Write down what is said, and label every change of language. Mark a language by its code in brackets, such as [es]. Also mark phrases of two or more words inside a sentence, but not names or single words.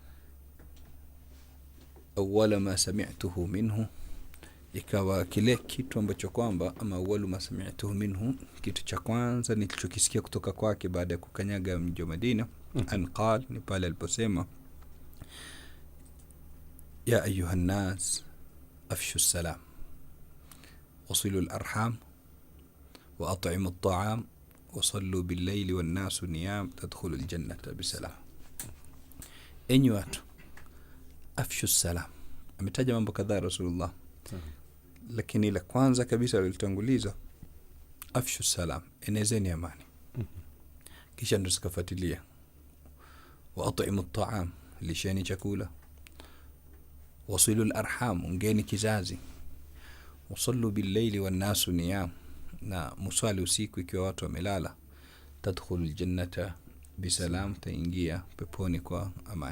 [ar] أول ما سمعته منه, [sw] ikawa kile kitu ambacho kwamba, [ar] أما أول ما سمعته منه, [sw] kitu cha kwanza nilichokisikia kutoka kwake baada ya kukanyaga mji wa Madina, [ar] anqal, [sw] ni pale aliposema, [ar] يا أيها الناس أفشوا السلام وصلوا الأرحام وأطعموا الطعام وصلوا بالليل والناس نيام تدخلوا الجنة بسلام. [sw] Enyi watu, [ar] أفشوا السلام. [sw] Ametaja mambo kadhaa Rasulullah, lakini la kwanza kabisa alitanguliza [ar] أفشوا السلام, [sw] enezeni amani. Kisha ndo sikafuatilia [ar] وأطعموا الطعام, [sw] lisheni chakula, [ar] وصلوا الأرحام, [sw] ungeni kizazi, [ar] وصلوا بالليل والناس نيام, [sw] na musali usiku ikiwa watu wamelala, [ar] تدخلوا الجنة بسلام, [sw] taingia peponi kwa amani.